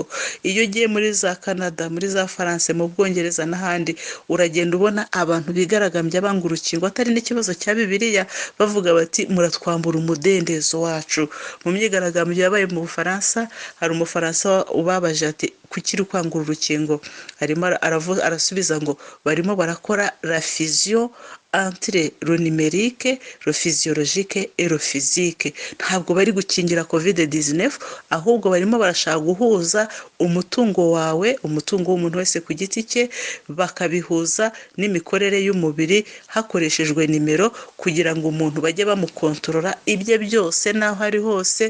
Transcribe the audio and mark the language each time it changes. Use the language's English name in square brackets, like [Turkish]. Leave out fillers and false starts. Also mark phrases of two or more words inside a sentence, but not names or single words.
[Kinyarwanda] Iyo ugiye muri za Canada, muri za France, mu Bwongereza n'ahandi, uragenda ubona abantu bigaragambya banga urukingo atari n'ikibazo cya Bibiliya, bavuga bati muratwambura umudendezo wacu. Mu myigaragambyo yabaye mu Bufaransa, hari umufaransa ubabaje ati kukiri kwangura urukingo, arimo arasubiza ngo barimo barakora [French] la fusion entre le numérique, le physiologique et le physique. [Kinyarwanda] Ntabwo bari gukingira covid-19, ahubwo barimo barashaka guhuza umutungo wawe, umutungo w'umuntu wese ku giti cye, bakabihuza n'imikorere y'umubiri hakoreshejwe nimero kugira ngo umuntu bajye bamukontorora ibye byose naho ari hose.